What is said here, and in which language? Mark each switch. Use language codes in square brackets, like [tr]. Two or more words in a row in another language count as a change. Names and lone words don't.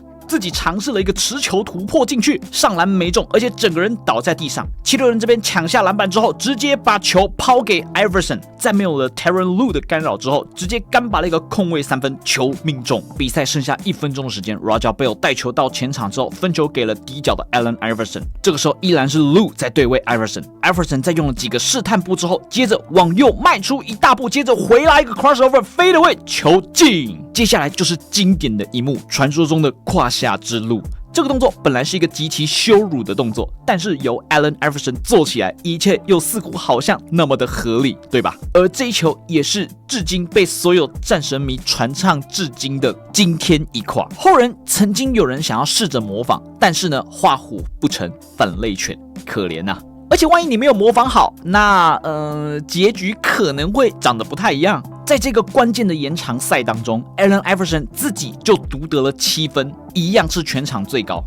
[zh] 自己嘗試了一個持球突破進去，上籃沒中，而且整個人倒在地上。76人這邊搶下籃板之後，直接把球拋給 Iverson， 在沒有了 Tyronn Lue 的干擾之後，直接乾拔了一個空位3分球命中。比賽剩下1分鐘的時間 ，Raja Bell 帶球到前場之後，分球給了底角的 Allen Iverson。這個時候依然是 Lue 在對位 Iverson。Iverson 在用了幾個試探步之後，接着往右邁出一大步，接着回來一個 [en] crossover fade away [zh] 球進。接下來就是經典的一幕，傳說中的胯下之路。這個動作本來是一個極其羞辱的動作，但是由 Allen Iverson 做起來，一切又似乎好像那麼的合理，對吧？而這一球也是至今被所有戰神迷傳唱至今的驚天一胯。後人曾經有人想要試着模仿，但是呢，畫虎不成反類犬，可憐吶。而且萬一你沒有模仿好，那結局可能會長得不太一樣。在這個關鍵的延長賽當中 ，Allen Iverson 自己就獨得了7分，一樣是全場最高。